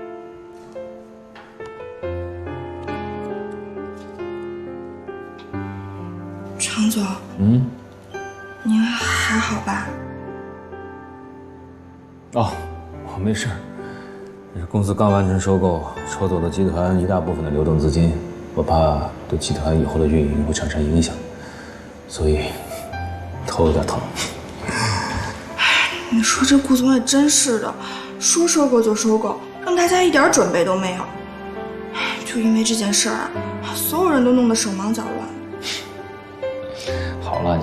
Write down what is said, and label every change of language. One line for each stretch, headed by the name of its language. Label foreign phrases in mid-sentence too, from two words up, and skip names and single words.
Chinese: 常总，您還好吧？哦，我没事。公司刚完成收购，抽走了集团一大部分的流动資金，我怕對集團以後的運營會產生影響，所以頭有點疼。你說這顧總也真是的，說收購就收購，讓大家一點準備都沒有。就因為這件事兒啊，所有人都弄得手忙腳亂。